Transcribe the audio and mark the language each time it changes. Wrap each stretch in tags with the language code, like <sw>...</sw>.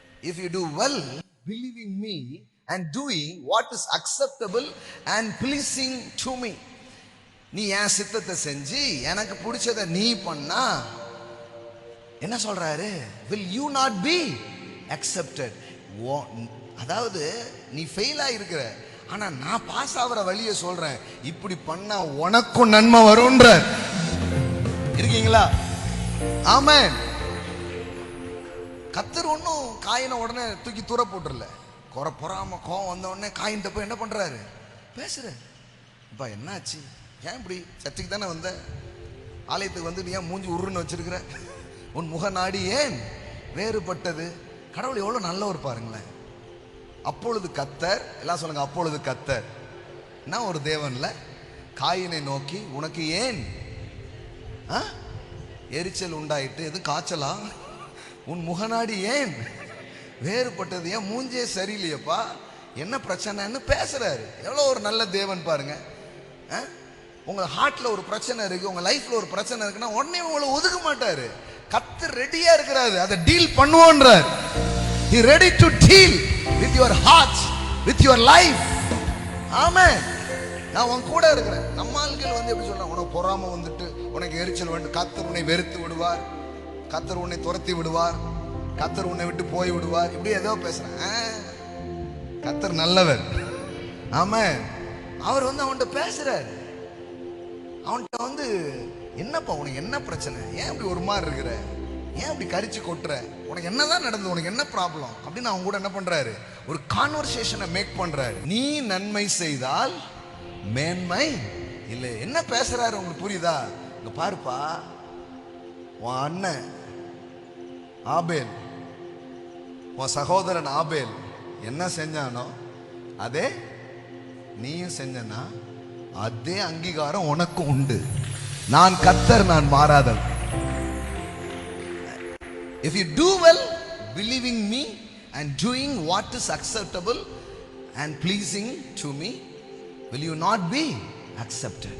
<en>If you do well, believing me and doing what is acceptable and pleasing to me,</en> <ta>நீ என் சித்தத்தை செஞ்சு எனக்கு பிடிச்சதை நீ பண்ணா என்ன சொல்றாரு?</ta> <en>Will you not be accepted?</en> <ta>அதாவது நீ ஃபெயில் ஆயிருக்கிற, ஆனா நான் பாஸ் ஆகிற வழியை சொல்றேன், இப்படி பண்ணா உனக்கும் நன்மை வரும்ன்ற. இருக்கீங்களா? ஆமென். கர்த்தர் ஒன்னும் காயினை உடனே தூக்கி தூர போட்டுறல. பொறாம கோவம் வந்த உடனே காயின்ட்ட போய் என்ன பண்றாரு, பேசுறாரு. அப்பா என்னாச்சு, ஏன் இப்படி சர்ச்சுக்கு தானே வந்த, ஆலயத்துக்கு வந்து நீ ஏன் மூஞ்சி உருன்னு வச்சிருக்கிற, உன் முக நாடி ஏன் வேறுபட்டது? கடவுள் எவ்வளவு நல்லவர் பாருங்களேன். அப்பொழுது கர்த்தர், எல்லாம் சொல்லுங்க, அப்பொழுது கர்த்தர் நான் ஒரு தேவன்ல காயினை நோக்கி, உனக்கு ஏன் எரிச்சல் உண்டாயிட்டு, எது காய்ச்சலா, உன் முகநாடி ஏன் வேறுபட்டது, ஏன் மூஞ்சே சரியில்லையப்பா, என்ன பிரச்சனைன்னு பேசுறாரு. எவ்வளவு ஒரு நல்ல தேவன் பாருங்க. உங்க ஹார்ட்ல ஒரு பிரச்சனை இருக்கு, உங்க லைஃப்ல ஒரு பிரச்சனை இருக்குன்னா உடனே உங்களை ஒதுக்க மாட்டாரு. கர்த்தர் ரெடியா இருக்கிறாரு, அதை deal பண்ணுவோன்றார்.</ta> <en>He ready to deal with your heart, with your life.</en> <ta>ஆமென். நான் உன் கூட இருக்கிறேன். நம்ம ஆட்கள் வந்து எப்படி சொல்றாங்க, உனக்கு பொறாம வந்துட்டு உனக்கு எரிச்சல் வந்து கர்த்தர் உன்னை வெறுத்து விடுவார், கர்த்தர் உன்னை துரத்தி விடுவார், கத்தர் உன்னை விட்டு போய் விடுவார், இப்படி ஏதோ பேசுறேன். கத்தர் நல்லவர். ஆமா, அவர் அவன்கிட்ட பேசுறாரு. அவன்கிட்ட என்னப்பா உனக்கு என்ன பிரச்சனை, ஏன் இப்படி ஒரு மாதிரி இருக்கிற, ஏன் இப்படி கரிச்சு கொட்டுற, உனக்கு என்னதான் நடந்தது, உனக்கு என்ன ப்ராப்ளம் அப்படின்னு அவங்க கூட என்ன பண்றாரு, ஒரு கான்வர்சேஷனை மேக் பண்றாரு. நீ நன்மை செய்தால் மேன்மை இல்லை. என்ன பேசுறாரு உங்களுக்கு புரியுதா? இங்க பாருப்பா, உன் அண்ணன் ஆபேல், உன் சகோதரன் ஆபேல் என்ன செஞ்சானோ அதே நீயும் செஞ்சனா அதே அங்கீகாரம் உனக்கும் உண்டு. நான் கர்த்தர், நான் மாறாதவன்.</ta> <en>If you do well, believing me and doing what is acceptable and pleasing to me, will you not be accepted?</en>